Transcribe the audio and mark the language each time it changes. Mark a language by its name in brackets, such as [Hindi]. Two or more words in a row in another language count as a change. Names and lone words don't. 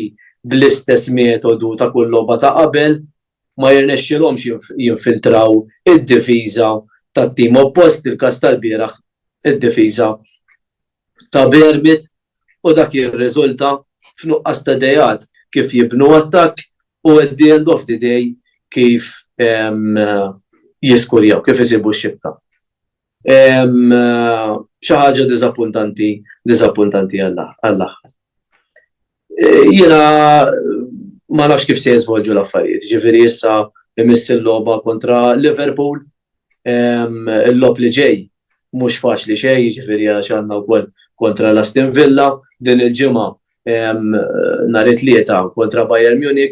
[Maltese] bl-istess metodu ta' kull logħba ta' qabel ma jirnexxilhomx jinfiltraw id-difiża tat-tim oppost il-każ tal-bieraħ id-difiża ta' Bermit u dak jirriżulta f'nuqqas ta' dejat kif jibnu attakk u [English] at the end of the day [Maltese] kif jiskurjaw, kif isibu x-xibka. Xi ħaġa diżappuntanti għall-aħħar. Jiena ma nafx kif se jiżvolġu l-affarijiet. Ġifieri issa imiss il-logħba kontra Liverpool, il-logħb li ġej mhux faċli xejn, jiġifieri għax għandna wkoll kontra l-Aston Villa din il-ġimgħa nhar it-tlieta kontra Bayern Munich.